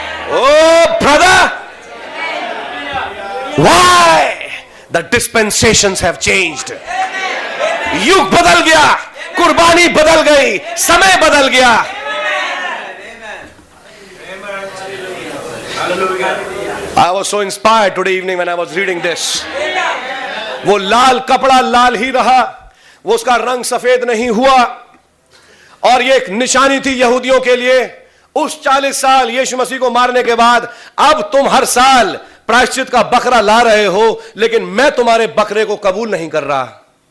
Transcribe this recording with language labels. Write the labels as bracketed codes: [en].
[en] Oh brother, why the dispensations have changed. [hi] युग बदल गया, कुर्बानी बदल गई, समय बदल गया। [en] I was so inspired today evening when I was reading this. [hi] वो लाल कपड़ा लाल ही रहा, वो उसका रंग सफेद नहीं हुआ। और ये एक निशानी थी यहूदियों के लिए उस 40 साल यीशु मसीह को मारने के बाद। अब तुम हर साल प्रायश्चित का बकरा ला रहे हो, लेकिन मैं तुम्हारे बकरे को कबूल नहीं कर रहा।